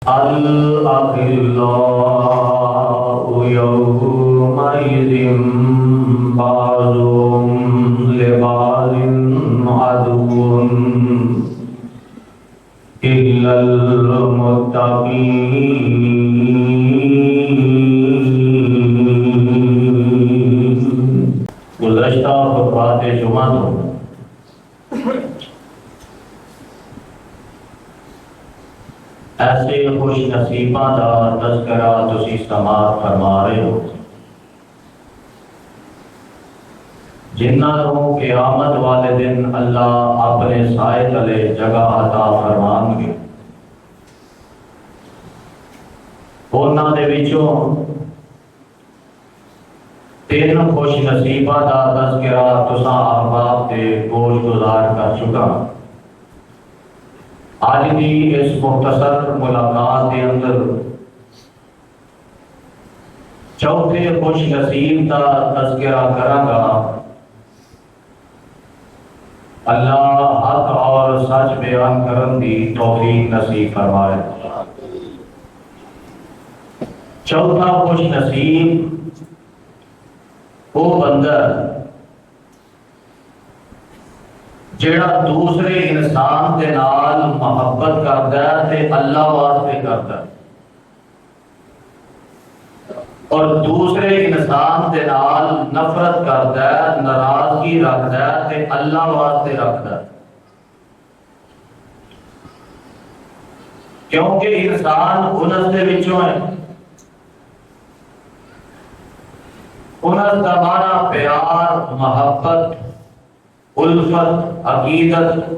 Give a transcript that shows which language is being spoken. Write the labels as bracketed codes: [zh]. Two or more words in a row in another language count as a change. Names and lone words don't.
[ar] الأخلاء يومئذ بعضهم لبعض عدو إلا المتقين۔ [pa] گزشتہ خطبات جمعہ تو ایسے خوش نصیباں دا تذکرہ تسی سماعت فرما رہے ہو جنہاں نوں قیامت والے دن اللہ اپنے سائے تلے جگہ عطا فرمان گے۔ انہاں دے وچوں تین خوش نصیباں دا تذکرہ تساں احباب تے گوش گزار کر چکا۔ آج دی اس مختصر ملاقات کے اندر چوتھے خوش نصیب کا تذکرہ کراں گا۔ اللہ حق اور سچ بیان کرن دی توفیق نصیب فرمائے۔ چوتھا خوش نصیب وہ بندہ جیڑا دوسرے انسان دے نال محبت کردا ہے تے اللہ واسطے کردا ہے، اور دوسرے انسان دے نال نفرت کردا ہے، ناراضگی رکھدا ہے تے اللہ واسطے رکھدا ہے۔ کیونکہ انسان انس دے وچوں ہے، انس دا معنی پیار، محبت، الفت، عقیدت۔